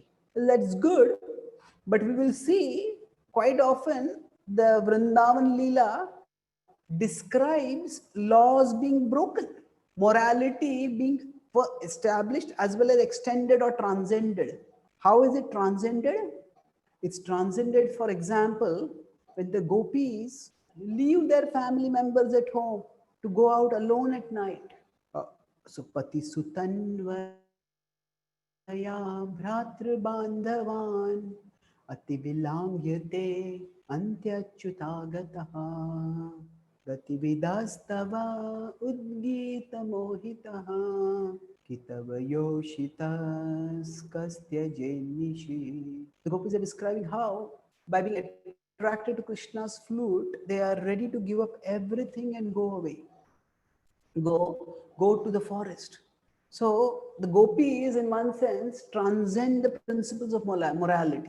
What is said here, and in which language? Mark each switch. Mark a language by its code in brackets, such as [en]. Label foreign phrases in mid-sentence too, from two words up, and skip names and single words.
[en] That's good, but we will see quite often the Vrindavan Leela describes laws being broken, morality being established as well as extended or transcended. How is it transcended? It's transcended, for example, when the gopis leave their family members at home to go out alone at night. So, [sa] Pati Sutanvaya Bhratrabandhavan Ati Vilangyate Antyachyutagataha Gatividastava Udgita Mohitaha Kitavayoshitas Kastya Jainishi. [en] The gopis are describing how, by being attracted to Krishna's flute, they are ready to give up everything and go away. Go to the forest. So the gopis, in one sense, transcend the principles of morality.